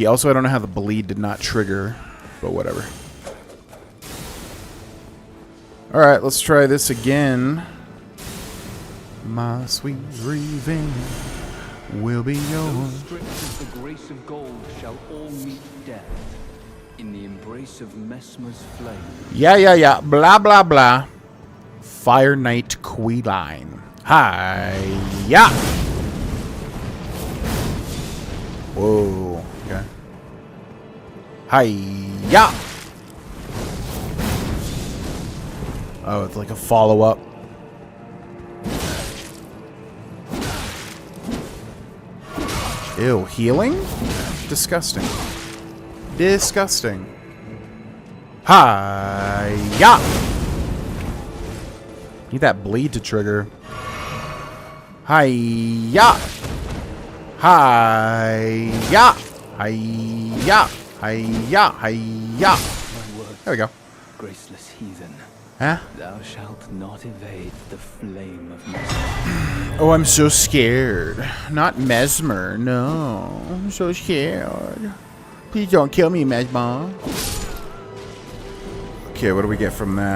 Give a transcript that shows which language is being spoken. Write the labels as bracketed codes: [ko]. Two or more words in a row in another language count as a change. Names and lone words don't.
[en] Also, I don't know how the bleed did not trigger, but whatever. Alright, let's try this again. My sweet revenge will be yours. Those stripped of the grace of gold shall all meet death in the embrace of Messmer's flame. Yeah. Blah, blah, blah. Fire Knight Queeline. Hi-ya! Whoa. Okay. Hi-ya! Oh, it's like a follow-up. Ew, healing? Disgusting. Disgusting. Hi-ya! Need that bleed to trigger. Hi-ya! Hi-ya! Hi-ya! Hi-ya! Hi-ya! There we go. Graceless heathen, Huh? thou shalt not evade the flame of Messmer. Oh, I'm so scared. Not Mesmer, no. I'm so scared. Please don't kill me, Mesmer. Okay, what do we get from that?